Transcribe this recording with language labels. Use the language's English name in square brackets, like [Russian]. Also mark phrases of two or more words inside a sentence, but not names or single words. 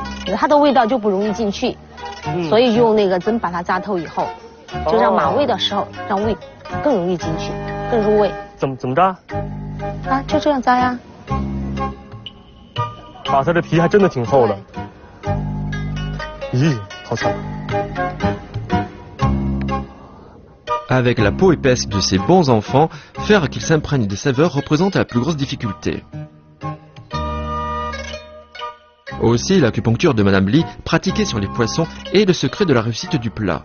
[Chinese] 它的味道就不容易进去，所以用那个针把它扎透以后，就让码味的时候让味更容易进去，更入味。怎么扎？啊，就这样扎呀。啊，它这皮还真的挺厚的。咦，好惨。 [French] Avec la peau épaisse de ces bons enfants, faire qu'ils s'imprègnent des saveurs représente la plus grosse difficulté. Aussi, l'acupuncture de Madame Lee, pratiquée sur les poissons, est le secret de la réussite du plat.